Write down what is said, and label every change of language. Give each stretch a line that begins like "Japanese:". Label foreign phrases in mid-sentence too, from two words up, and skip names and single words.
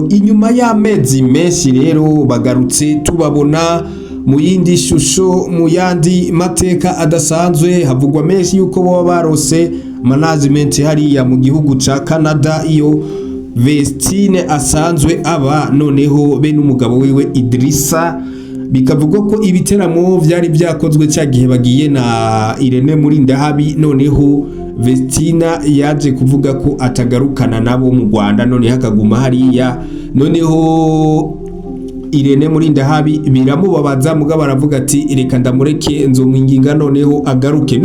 Rundi: Inyuma y'amezi menshi rero bagarutse tubabona mu yindi shusho, mu yandi mateka adasanzwe. Havugwa menshi yuko baba barose management hariya mu gihugu ca Canada iyo Vestine asanzwe aba, noneho be n'umugabo wiwe Idrissa. Bikavugwa ko ibiteramo vyari byakozwe cya gihe bagiye na Irene Murindahabi, noneho Vestina yaje kuvuga ko atagarukana nabo mu Rwanda, none hakaguma hariya. Noneho Irene Murindahabi biramubabaza, mugabo aravuga ati reka ndamureke nzomwinginga noneho agaruke.